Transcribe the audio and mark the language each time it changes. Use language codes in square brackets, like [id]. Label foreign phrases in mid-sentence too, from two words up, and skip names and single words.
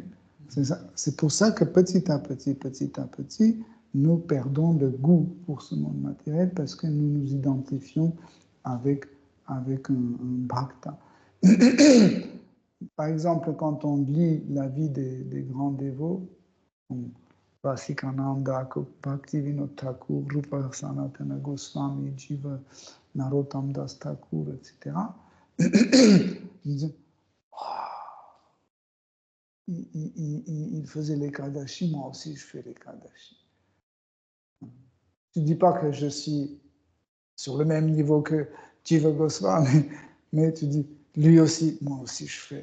[fr] C'est pour ça que petit à petit, nous perdons le goût pour ce monde matériel parce que nous nous identifions avec un bhakta. Par exemple, quand on lit la vie des grands dévots, Vasikananda, Bhaktivinoda Thakur, Rupa Sanatana Goswami, Jiva, Narottam Das Thakur, etc., il faisait les Kadashi, moi aussi je fais les Kadashi. Tu ne dis pas que je suis sur le même niveau que Jiva Goswami, mais tu dis, lui aussi, moi aussi je fais.